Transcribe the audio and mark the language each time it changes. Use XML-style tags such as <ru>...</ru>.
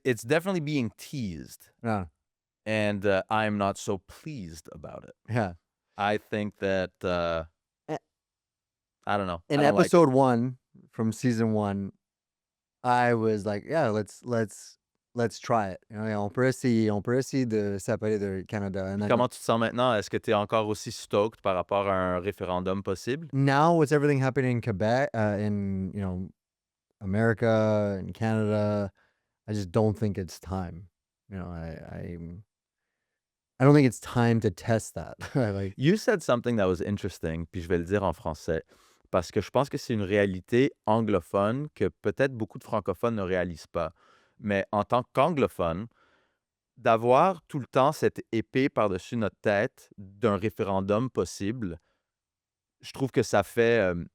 <en>It's definitely being teased, Yeah. and I'm not so pleased about it. Yeah. I think that I don't know. In I don't like it. episode 1 from season 1, I was like, yeah, let's try it.</en> <fr>On peut essayer de séparer de Canada.</fr> <en>And then</en> <fr>Comment tu te sens maintenant? Est-ce que tu es encore aussi stoked par rapport à un référendum possible?</fr> <en>now with everything happening in Quebec, in America and Canada, I just don't think it's time. I don't think it's time to test that. Like, You said something that was interesting,</en> <fr>puis je vais le dire en français, parce que je pense que c'est une réalité anglophone que peut-être beaucoup de francophones ne réalisent pas. Mais en tant qu'anglophone, d'avoir tout le temps cette épée par-dessus notre tête d'un référendum possible, je trouve que ça fait...</fr>